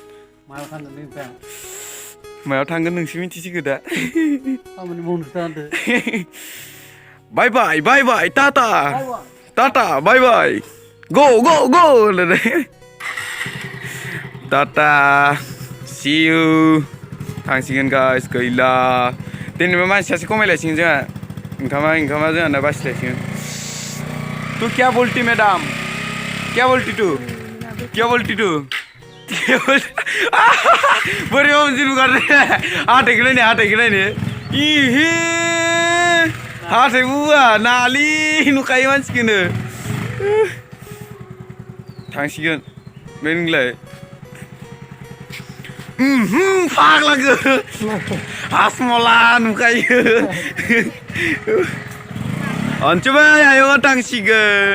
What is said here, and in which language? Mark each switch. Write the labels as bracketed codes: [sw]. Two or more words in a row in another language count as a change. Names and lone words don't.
[brx] मायाव थांगोन नोंसो मिथिसिगो दा [en] bye bye tata bye [brx] गो [en] tata see you [brx] थांसिगोन गाइस गैला दिनैबो मानसि सासे खमायलायसिगोन जोंहा ओंखामा जोंहा दा बासिलायसिगोन [hi] तू क्या बोलती मैडम क्या बोलती तू [brx] बोरै मानसि नुगारदे हाथाइखौ नायनो इहे हाथाइ बुआ नालि नुखायो मानसिखौनो थांसिगोन बे नोंलाय फाग्लाखौ हासमला नुखायो अन्थुबाय आयंआ थांसिगोन